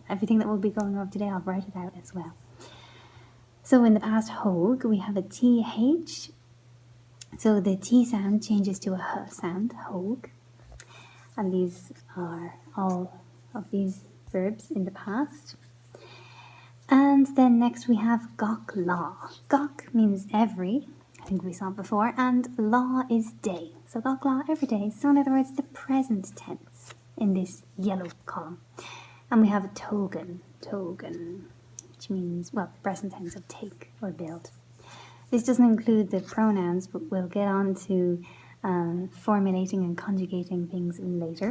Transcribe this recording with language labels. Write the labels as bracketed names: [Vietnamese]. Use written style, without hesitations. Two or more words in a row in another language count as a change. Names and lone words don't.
[English] Everything that we'll be going over today, I'll write it out as well. So in the past fawg, we have a th. So the t sound changes to a h sound, fawg. And these are all of these verbs in the past. And then next we have [Irish] gach lá. [English] Gach means every, I think we saw it before, and lá is day. So [Irish] gach lá, [English] every day. So in other words, the present tense in this yellow column. And we have tógan, which means, well, present tense of take or build. This doesn't include the pronouns, but we'll get on to formulating and conjugating things later.